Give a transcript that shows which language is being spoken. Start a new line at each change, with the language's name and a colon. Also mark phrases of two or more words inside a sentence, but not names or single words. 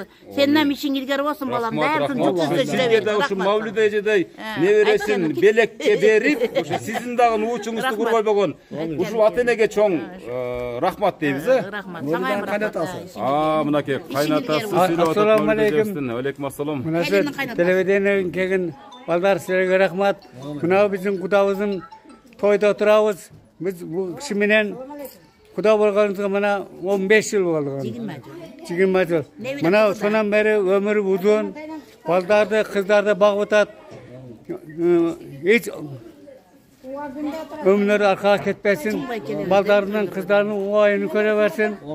Kyrgyz: Сенин ишиң илгери болсун, балам. Дайым жүзүндө жүрө бер. Ушу Мавлида эжедей небересин белекке берип, ошо сиздин дагы уучуңузду курбай болгон ушул ата энеге чоң рахмат дейбиз, Рахмат. Саңайым рахмат. Мынакей кайнатасы сүйлөп атат. Ассаламу алейкум. Алейкум ассалам. Телевидениеден келген балдар силерге рахмат. Мына биздин кудабыздын тойда турабыз. Биз бу киши менен Kuda bolganыбызга мына 15 жыл болду. 20 жыл. Мына сонан бери өмүрү uzun. Балдарды, кыздарды багып атат. Эч өмүрлөрү аркага кетпесин. Балдарынын, кыздарынын оюну көрө берсин.